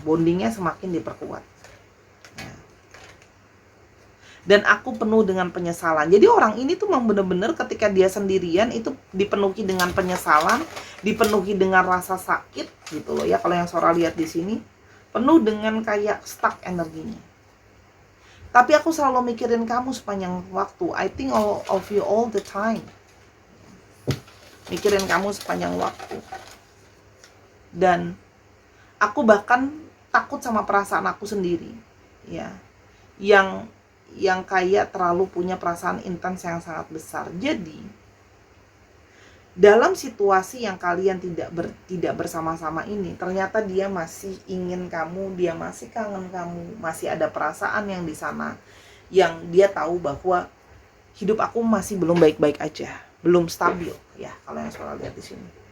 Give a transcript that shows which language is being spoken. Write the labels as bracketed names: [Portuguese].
[Indonesian] Bondingnya semakin diperkuat. Ya. Dan aku penuh dengan penyesalan. Jadi orang ini tuh memang benar-benar ketika dia sendirian itu dipenuhi dengan penyesalan, dipenuhi dengan rasa sakit gitu loh ya. Kalau yang Sora lihat di sini, penuh dengan kayak stuck energinya. Tapi aku selalu mikirin kamu sepanjang waktu. [English] I think of you all the time. [Indonesian] Mikirin kamu sepanjang waktu. Dan aku bahkan takut sama perasaan aku sendiri, ya. Yang kayak terlalu punya perasaan intens yang sangat besar. Jadi dalam situasi yang kalian tidak bersama-sama ini, ternyata dia masih ingin kamu, dia masih kangen kamu, masih ada perasaan yang di sana, yang dia tahu bahwa hidup aku masih belum baik-baik aja, belum stabil, ya kalau yang Sora lihat di sini.